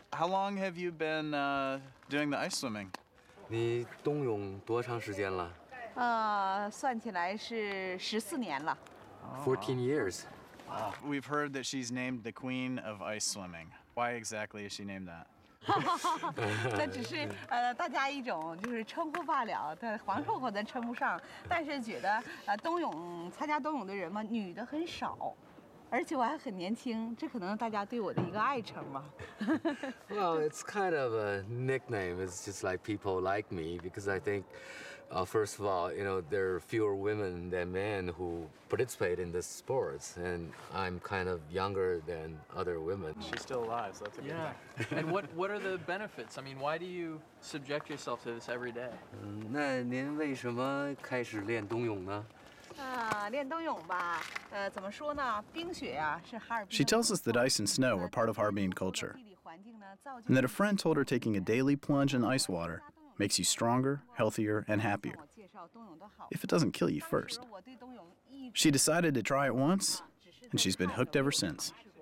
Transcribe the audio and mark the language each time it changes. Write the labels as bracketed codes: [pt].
[en] How long have you been doing the ice swimming? [zh] 你冬泳多长时间了？算起来是14年了。 [en] 14 years. We've heard that she's named the queen of ice swimming. Why exactly is she named that? [zh] 这只是大家一种就是称呼罢了，皇后可能称不上，但是觉得参加冬泳的人嘛，女的很少。而且我还很年轻，这可能大家对我的一个爱称吧。 [en] Well, it's kind of a nickname. It's just like people like me because I think, first of all, you know, there are fewer women than men who participate in this sports, and I'm kind of younger than other women. She's still alive, so that's a good thing. And what are the benefits? I mean, why do you subject yourself to this every day? [zh] 那您为什么开始练冬泳呢？练冬泳吧，怎么说呢？冰雪呀，是哈尔滨。 [en] She tells us that ice and snow are part of Harbin culture, and that a friend told her taking a daily plunge in ice water makes you stronger, healthier, and happier, if it doesn't kill you first. She decided to try it once, and she's been hooked ever since.